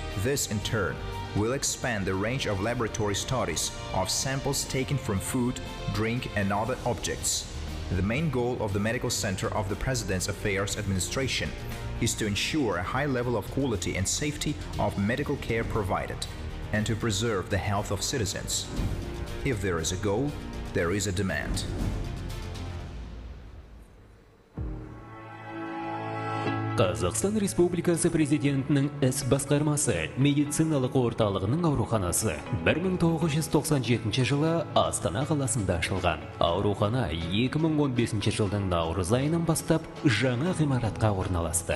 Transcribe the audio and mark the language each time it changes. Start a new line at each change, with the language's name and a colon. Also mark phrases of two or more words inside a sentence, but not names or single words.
English: This, in turn, will expand the range of laboratory studies of samples taken from food, drink, and other objects. The main goal of the Medical Center of the President's Affairs Administration is to ensure a high level of quality and safety of medical care provided, and to preserve the health of citizens. If there is a goal, there is a demand.
Kazakh: Қазақстан Республикасы Президентінің іс басқармасы медициналық орталығының ауруханасы 1997 жылы Астана қаласында ашылған. Аурухана 2015 жылдың наурыз айынан бастап жаңа ғимаратқа орналасты.